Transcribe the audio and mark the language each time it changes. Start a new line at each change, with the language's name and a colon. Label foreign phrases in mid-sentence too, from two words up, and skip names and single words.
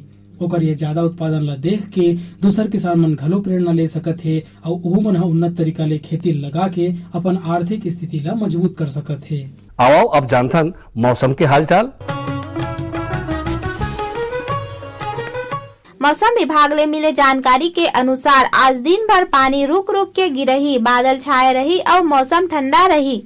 Chhattisgarhi: ओकर ये ज्यादा उत्पादन ला देख के दूसर किसान मन घलो प्रेरणा ले सकत है और ओहू मन उन्नत तरीका ले खेती लगा के अपन आर्थिक स्थिति ला मजबूत कर सकत है। आओ अब जानथन मौसम के हालचाल। मौसम विभाग ले मिले जानकारी के अनुसार आज दिन भर पानी रुक रुक के गिरही, बादल छाए रही और मौसम ठंडा रही।